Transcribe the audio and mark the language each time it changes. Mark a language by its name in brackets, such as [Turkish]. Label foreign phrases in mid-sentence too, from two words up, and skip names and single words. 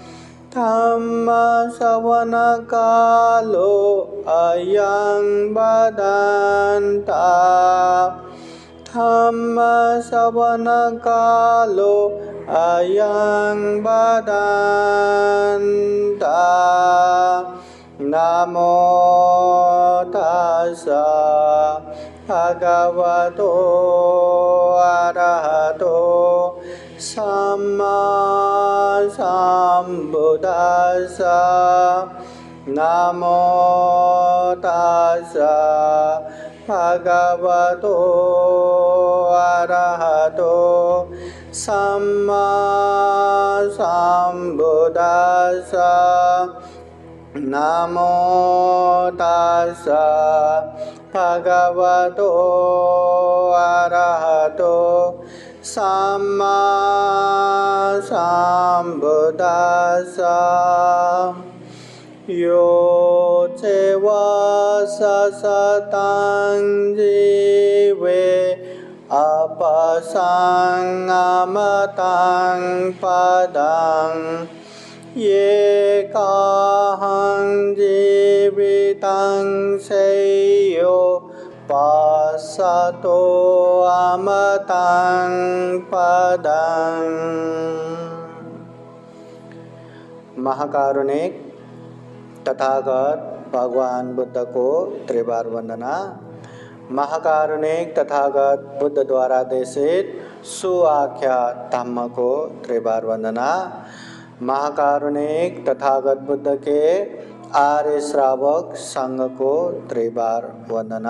[Pali] धम्मश्रवणकालो अयं भदन्ता धम्मश्रवणकालो अयं भदन्ता। नमो तस्सा भगवतो अरहतो सम्मा सम्बुद्धास्सा। नमो तस्सा भगवतो अरहतो सम्मा सम्बुद्धास्सा। नमो तस्सा भगवतो अरहतो सम्मा सम्बुद्धास्सा। यो चैवससतं जीवे अपसंगमतं पदं येकाहं जीवितं श्रेयो पश्यतो अमतं पदं। [Hindi] महाकारुणिक तथागत भगवान बुद्ध को त्रिबार वंदना। महाकारुणिक तथागत बुद्ध द्वारा देशित सुआख्या धम्म को त्रिबार वंदना। महाकारुणिक तथागत बुद्ध के आर्य श्रावक संघ को त्रिबार वंदना।